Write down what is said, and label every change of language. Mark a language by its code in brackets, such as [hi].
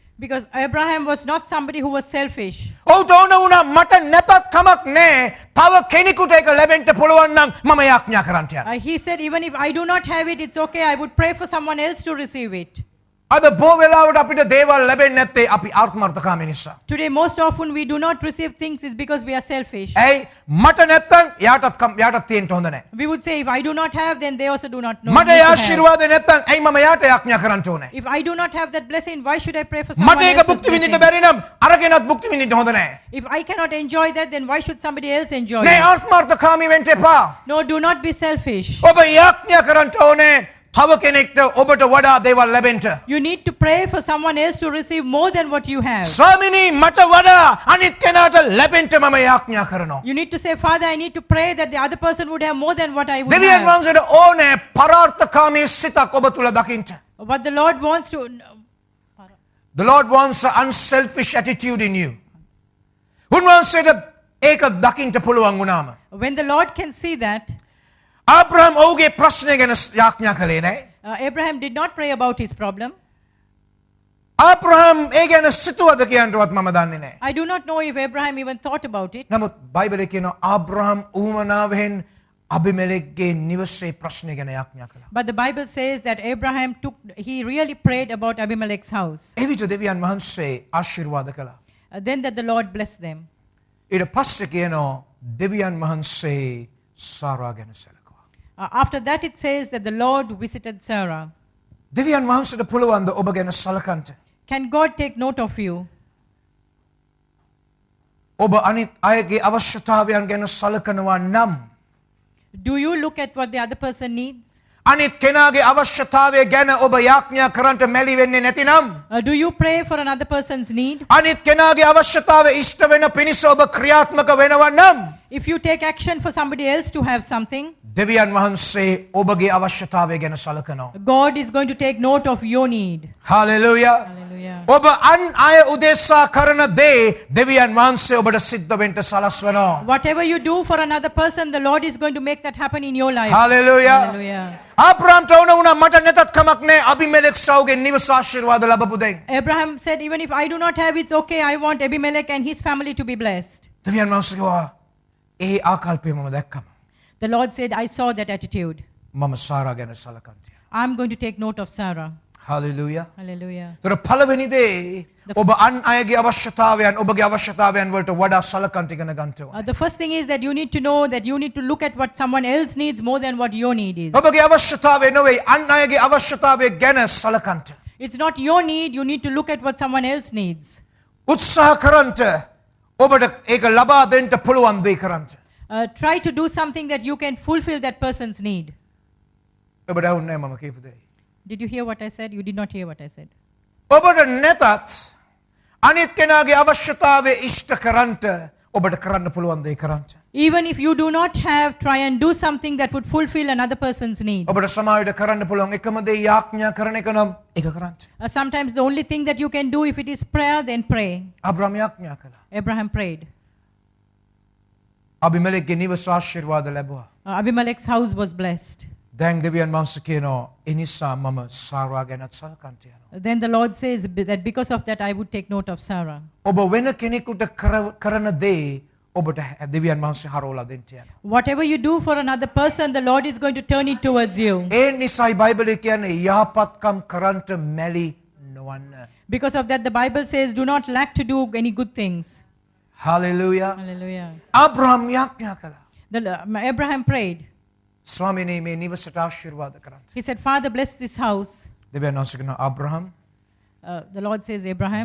[en] Because Abraham was not somebody who was selfish. [si] ඔහුට ඕන වුණා මට නැතත් කමක් නැහැ. තව කෙනෙකුට ඒක ලැබෙන්න පුළුවන් නම් මම යාඥා කරන්න යනවා. [en] He said, even if I do not have it, it's okay. I would pray for someone else to receive it. [si] අද බොහෝ වෙලාවට අපිට දේවල් ලැබෙන්නේ නැත්තේ අපි ආත්මාර්ථකාමී නිසා. [en] Today, most often we do not receive things is because we are selfish. [si] ඇයි මට නැත්තම් යාටත් තියෙන්න හොඳ නැහැ. [en] We would say, if I do not have, then they also do not know. [si] මට [en] need to have. [si] ආශිර්වාද නැත්තම් ඇයි මම යාට යාඥා කරන්න ඕනේ? [en] If I do not have that blessing, why should I pray for someone [si] මට ඒක [en] else's [si] භුක්ති විඳින්න [en] blessing? [si] බැරි නම් අරගෙනත් භුක්ති විඳින්න හොඳ නැහැ. [en] If I cannot enjoy that, then why should somebody else enjoy [si] මේ [en] it? [si] ආත්මාර්ථකාමී වෙන්න එපා. [en] No, do not be selfish. [si] ඔබ යාඥා කරන්න ඕනේ තව කෙනෙක්ට ඔබට වඩා දේවල් ලැබෙන්න. [en] You need to pray for someone else to receive more than what you have. [si] ස්වාමිනී මට වඩා අනිත් කෙනාට ලැබෙන්න මම යාඥා කරනවා. [en] You need to say, Father, I need to pray that the other person would have more than what I would [si] දෙවියන් [en] have. [si] වහන්සේට ඕනේ පරාර්ථකාමී සිතක් ඔබ තුල දකින්න. [en] What the Lord wants to... The Lord wants an unselfish attitude in you. [si] උන්වහන්සේට ඒක දකින්න පුළුවන් වුණාම [en] When the Lord can see that, [si] ආබ්‍රහම් ඔහුගේ ප්‍රශ්නය ගැන යාඥා කළේ නැහැ. [en] Abraham did not pray about his problem. [si] ආබ්‍රහම් ඒ ගැන සිතුවද කියන්නවත් මම දන්නේ නැහැ. [en] I do not know if Abraham even thought about it. [si] නමුත් බයිබලයේ කියනවා ආබ්‍රහම් උවමනාවෙන් අබිමෙලෙක්ගේ නිවසේ ප්‍රශ්නය ගැන යාඥා කළා. [en] But the Bible says that Abraham he really prayed about Abimelech's house. [si] එවිට දෙවියන් වහන්සේ ආශිර්වාද කළා. [en] Then that the Lord blessed them. [si] ඊට පස්සේ කියනවා දෙවියන් වහන්සේ සාරා ගැන සැලකුවා. [en] After that it says that the Lord visited Sarah. [si] දෙවියන් වහන්සේට පුළුවන් ද ඔබ ගැන සලකන්න? [en] Can God take note of you? [si] ඔබ අනිත් අයගේ අවශ්‍යතාවයන් ගැන සලකනවා නම් [en] Do you look at what the other person needs? [si] අනිත් කෙනාගේ අවශ්‍යතාවය ගැන ඔබ යාඥා කරන්නට මැලි වෙන්නේ නැතිනම් [en] Do you pray for another person's need? [si] අනිත් කෙනාගේ අවශ්‍යතාවය ඉෂ්ට වෙන පිණිස ඔබ ක්‍රියාත්මක වෙනවා නම් [en] If you take action for somebody else to have something, [si] දෙවියන් වහන්සේ ඔබගේ අවශ්‍යතාවය ගැන සලකනවා. [en] God is going to take note of your need. Hallelujah. Hallelujah. [si] ඔබ අන් අය උදෙසා කරන දේ දෙවියන් වහන්සේ ඔබට සිද්ධ වෙන්න සලස්වනවා. [en] Whatever you do for another person, the Lord is going to make that happen in your life. Hallelujah. Hallelujah. [si] ආබ්‍රහම්ට ඕන වුණා මට නැතත් කමක් නැහැ අබිමෙලෙක් සවුගේ නිවස ආශිර්වාද ලැබපු දෙයින්. [en] Abraham said, even if I do not have it, it's okay. I want Abimelech and his family to be blessed. [si] දෙවියන් වහන්සේ කිව්වා ඒ ආකල්පය මම දැක්කම [en] The Lord said, I saw that attitude. [si] මම සාරා ගැන සලකන්ට. [en] I'm going to take note of Sarah. Hallelujah. Hallelujah. [si] තොර පළවෙනි දේ ඔබ අන් අයගේ අවශ්‍යතාවයන් ඔබගේ අවශ්‍යතාවයන් වලට වඩා සලකන්ට ඉගෙන ගන්න ඕනේ. [en] The first thing is that you need to know that you need to look at what someone else needs more than what your need is. [si] ඔබගේ අවශ්‍යතාවය නෙවෙයි අන් අයගේ අවශ්‍යතාවය ගැන සලකන්ට. [en] It's not your need, you need to look at what someone else needs. [si] උත්සාහ කරන්ට ඔබට ඒක ලබා දෙන්න පුළුවන් දේ කරන්ට. [en] Try to do something that you can fulfill that person's need. [si] ඔබට ඇහුන්නේ නැහැ මම කියපු දේ. [en] Did you hear what I said? You did not hear what I said. [si] ඔබට නැතත් අනිත් කෙනාගේ අවශ්‍යතාවය ඉෂ්ට කරන්ට ඔබට කරන්න පුළුවන් දේ කරන්ට. [en] Even if you do not have, try and do something that would fulfill another person's need. [si] ඔබට සමාජයට කරන්න පුළුවන් එකම දේ යාඥා කරන එක නම් ඒක කරන්ට. [en] Sometimes the only thing that you can do, if it is prayer, then pray. [si] Abraham යාඥා කළා. [en] Abraham prayed. [si] අබිමෙලෙක්ගේ නිවස ආශිර්වාද ලැබුවා. [en] Abimelech's house was blessed. [si] දැන් දෙවියන් වහන්සේ කියනවා ඒ නිසා මම සාරා ගැනත් සලකන්ට යනවා. [en] Then the Lord says that because of that I would take note of Sarah. [si] ඔබ වෙන කෙනෙකුට කරන දේ ඔබට දෙවියන් වහන්සේ හරවලා දෙන්න යනවා. [en] Whatever you do for another person, the Lord is going to turn it towards you. [si] ඒ නිසායි බයිබලයේ කියන්නේ යහපත්කම් කරන්ට මැලි නොවන්න. [en] Because of that, the Bible says, do not lack to do any good things. Hallelujah. Hallelujah. [si] Abraham යාඥා කළා. [en] Abraham prayed. [si] ස්වාමීනි මේ නිවසට ආශිර්වාද කරන්න. [en] He said, Father, bless this house. [si] දෙවියන් වහන්සේ කියනවා Abraham [en] The Lord says, Abraham,